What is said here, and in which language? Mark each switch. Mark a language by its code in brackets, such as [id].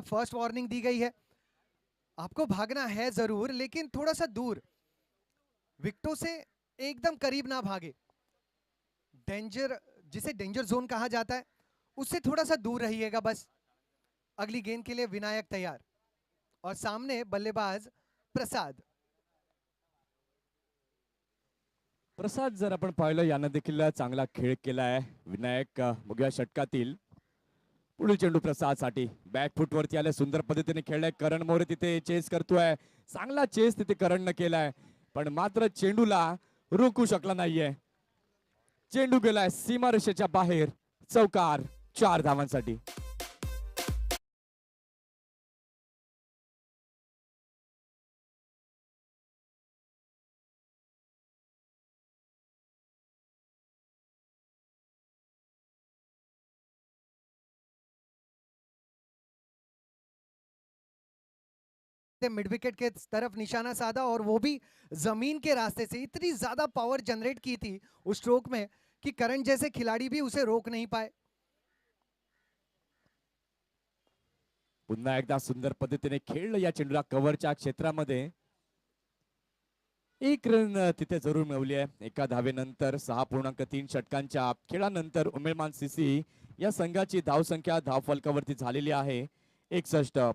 [hi] First warning दी गई है, आपको भागना है जरूर लेकिन थोड़ा सा दूर, विकेटों से एकदम करीब ना भागे। डेंजर, जिसे डेंजर जोन कहा जाता है, उससे थोड़ा सा दूर रहिएगा बस। अगली गेंद के लिए विनायक तैयार और सामने बल्लेबाज प्रसाद। [mr] प्रसाद जर आपण पाहिलं यानं देखील चांगला खेळ केलाय. विनायक बघूया षटकातील पुढील चेंडू प्रसाद साठी. बॅक फुट वरती आले, सुंदर पद्धतीने खेळलाय. करण मोरे तिथे चेस करतोय, चांगला चेस तिथे करणनं केलाय, पण मात्र चेंडूला रोखू शकला नाहीये. चेंडू गेलाय सीमारेषेच्या बाहेर. चौकार 4 धावांसाठी. [hi] मिड विकेट के तरफ निशाना साधा और वो भी जमीन के रास्ते से। इतनी ज्यादा पावर जनरेट की थी उस स्ट्रोक में कि करण जैसे खिलाड़ी भी उसे रोक नहीं पाए। [mr] पुन्हा एकदा सुंदर पद्धतीने खेळलं या चेंडूला कव्हरच्या क्षेत्रामध्ये. 1 रन तिथे जरूर मिळवली आहे. एका धावेनंतर 6.3 षटकांच्या खेळानंतर उमेदमान सीसी या संघाची धावसंख्या धाव फलकावरती झालेली आहे 61.